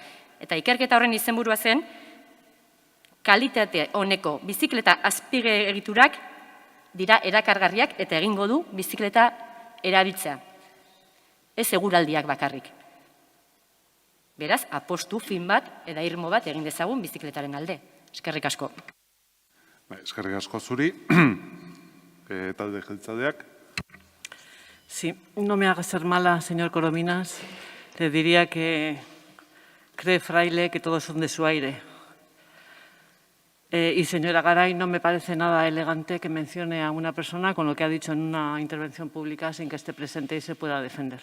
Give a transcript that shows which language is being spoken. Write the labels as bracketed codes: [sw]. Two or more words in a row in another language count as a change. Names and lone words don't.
[eu] Eta ikerketa horren izenburua zen, kalitate honeko bizikleta azpigegiturak dira erakargarriak eta egingo du bizikleta erabiltzea. Ez eguraldiak bakarrik. Beraz, apostu fin bat eta irmo bat egin dezagun bizikletaren alde. Eskerrik asko. Eskerrik asko zuri. Talde jeltzaleak. [es] Sí, no me haga ser mala, señor Corominas. Le diría que cree Fraile que todos son de su aire. Y señora Garay, no me parece nada elegante que mencione a una persona con lo que ha dicho en una intervención pública sin que esté presente y se pueda defender.